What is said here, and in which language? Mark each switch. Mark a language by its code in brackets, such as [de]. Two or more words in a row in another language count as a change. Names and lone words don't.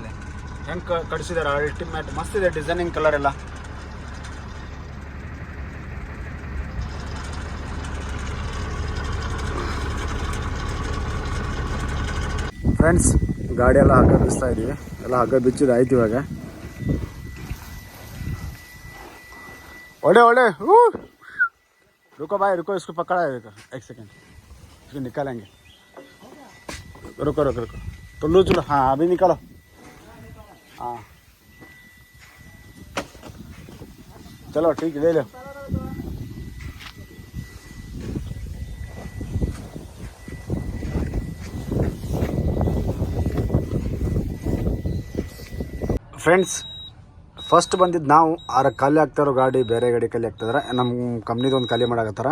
[kn] ಇಲ್ಲಿ ಹೆಂಗೆ ಕಟ್ಸಿದಾರೆ ಅಲ್ಟಿಮೇಟ್ ಮಸ್ತ್ ಇದೆ. ಡಿಸೈನಿಂಗ್ ಕಲರ್ ಎಲ್ಲ ಫ್ರೆಂಡ್ಸ್. ಗಾಡಿ ಎಲ್ಲ ಹಗ್ಗ ಬಿಚ್ತಾ ಇದೀವಿ. ಎಲ್ಲ ಹಗ್ಗ ಬಿಚ್ಚಿದ ಆಯ್ತು. [hi] ಇವಾಗ ओले ओले रुको भाई रुको, इसको पकड़ा है एक सेकेंड, इसको निकालेंगे. रुको रुको रुको तो लो चलो. हाँ अभी निकालो. हाँ चलो ठीक है, ले लो. [en] friends first [kn] ಬಂದಿದ್ದು ನಾವು ಖಾಲಿ ಆಗ್ತಾರೋ ಗಾಡಿ, ಬೇರೆ ಗಾಡಿ ಖಾಲಿ ಆಗ್ತಿದ್ರೆ ನಮ್ಮ ಕಂಪ್ನಿದೊಂದು ಖಾಲಿ ಮಾಡಾಕತ್ತಾರ.